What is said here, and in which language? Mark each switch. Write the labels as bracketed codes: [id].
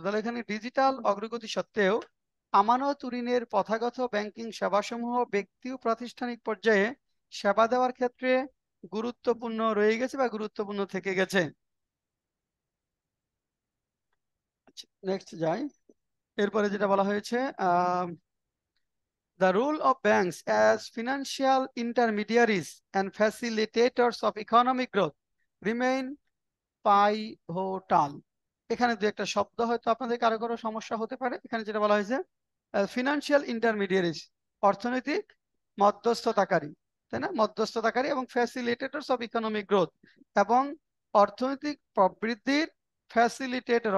[bn] তাহলে এখানে ডিজিটাল অগ্রগতি সত্ত্বেও আমানত ঋণের প্রথাগত ব্যাংকিং সেবাসমূহ ব্যক্তি ও প্রাতিষ্ঠানিক পর্যায়ে সেবা দেওয়ার ক্ষেত্রে গুরুত্বপূর্ণ রয়ে গেছে বা গুরুত্বপূর্ণ থেকে গেছে। নেক্সট যাই। এরপরে যেটা বলা হয়েছে, [en] the role of banks as financial intermediaries and facilitators of economic growth remain pivotal। [bn] এখানে দু একটা শব্দ হয়তো আপনাদের কারো কারো সমস্যা হতে পারে। এখানে যেটা বলা হয়েছে ফিনান্সিয়াল ইন্টারমিডিয়ারিজ অর্থনৈতিক মধ্যস্থতাকারী, তাই না? মধ্যস্থতাকারী এবং ফ্যাসিলিটেটরস অফ ইকোনমিক গ্রোথ এবং অর্থনৈতিক প্রবৃদ্ধির ফ্যাসিলিটেটর।